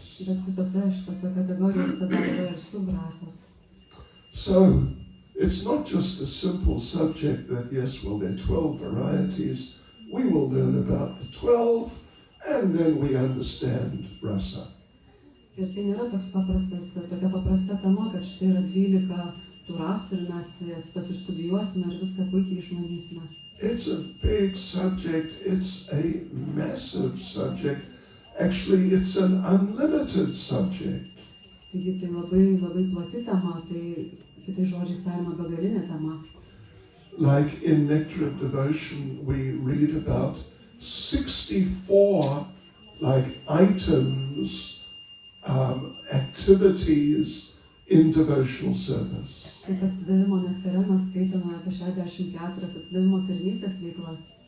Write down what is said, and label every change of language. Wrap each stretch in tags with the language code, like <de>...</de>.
<lt>Bet visose šitose kategorijose dar yra ir subrasos.</lt> <en>So, it's not just a simple subject that, yes, well, there are 12 varieties. We will learn about the 12, and then we understand rasa.</en> <lt>Ir tai nėra tokia paprasta tema, kad štai yra 12 tų rasų ir mes jas išstudijuosime ir viską puikiai išmanysime.</lt> <en>It's a big subject. It's a massive subject. Actually, it's an unlimited subject.</en> <lt>Taigi tai labai plati tema, tai kitais žodžiais tariama begalinė tema.</lt> <en>Like in Nectar of Devotion, we read about 64 items, activities in devotional service.</en> <lt>Taip atsidavimo nektare mes skaitome apie 64 atsidavimo tarnystės veiklas.</lt>